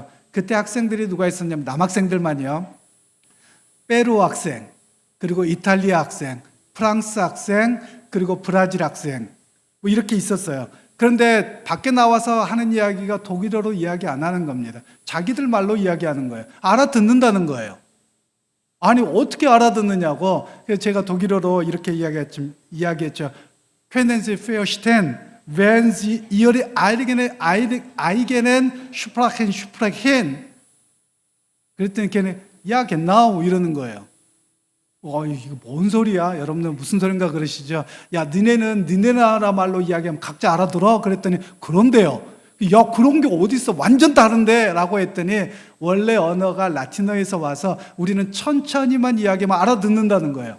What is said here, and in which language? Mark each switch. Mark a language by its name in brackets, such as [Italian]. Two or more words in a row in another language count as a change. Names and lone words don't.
[Korean] 그때 학생들이 누가 있었냐면 남학생들만요. 페루 학생, 그리고 이탈리아 학생, 프랑스 학생, 그리고 브라질 학생 뭐 이렇게 있었어요. 그런데 밖에 나와서 하는 이야기가 독일어로 이야기 안 하는 겁니다. 자기들 말로 이야기하는 거예요. 알아듣는다는 거예요. 아니 어떻게 알아듣느냐고. 그래서 제가 독일어로 이렇게 이야기했죠. [German] Können Sie verstehen, wenn Sie Ihre eigenen Sprachen sprechen? [Korean] 그랬더니 걔는 [German] Ja genau [Korean] 이러는 거예요. 이거 뭔 소리야? 여러분들 무슨 소린가 그러시죠? 야, 니네는 니네 나라 말로 이야기하면 각자 알아들어? 그랬더니 그런데요. 야, 그런 게 어디 있어? 완전 다른데? 라고 했더니 원래 언어가 라틴어에서 와서 우리는 천천히만 이야기하면 알아듣는다는 거예요.